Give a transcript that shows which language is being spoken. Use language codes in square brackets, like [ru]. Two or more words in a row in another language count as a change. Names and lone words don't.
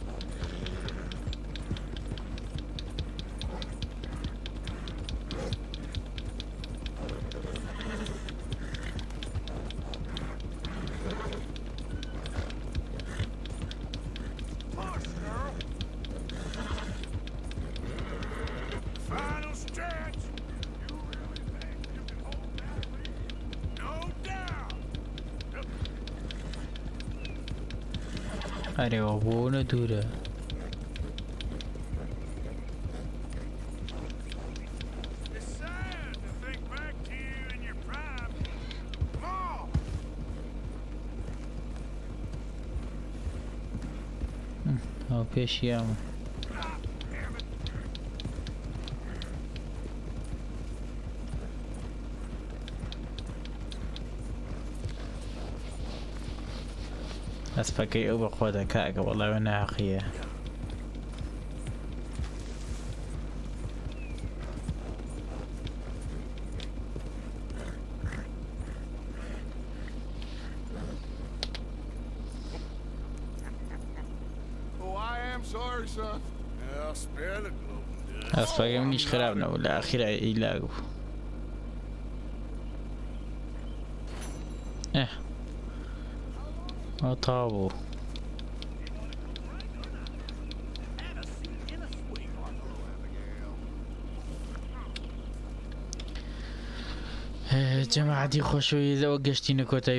[en] Push, girl. Final stretch. You really think you can hold that lead? No, [ckb] ئەرێوە بۆنە دوورە [en] It's sad to think back to you in your prime. Mom! [ckb] ئەو پێشیامە ئەسپەکەی ئەو بەخۆ دەکاکە وەڵاوێ ناقیە [en] Oh, I am sorry, son. I'll spare the globe. [ckb] ئەسپەکەی منیش خراپ نەبوو لە ئاخیرا ئیلاگ بوو ئەو تاوا بوو جەماعەتی خۆشەویست لەوە گەشتینە کۆتایی